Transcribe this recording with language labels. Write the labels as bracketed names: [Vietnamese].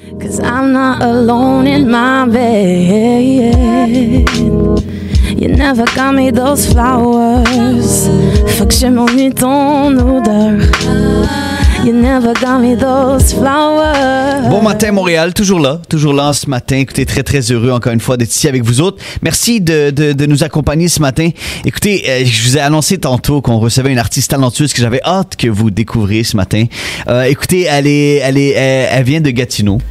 [English] 'Cause I'm not alone in my bed. You never got me those flowers. [French] Faut que je m'ennuie ton odeur. [English] You never got me those flowers. [French] Bon matin Montréal, toujours là ce matin. Écoutez, très très heureux encore une fois d'être ici avec vous autres. Merci de nous accompagner ce matin. Écoutez, je vous ai annoncé tantôt qu'on recevait une artiste talentueuse que j'avais hâte que vous découvriez ce matin. Écoutez, elle vient de Gatineau.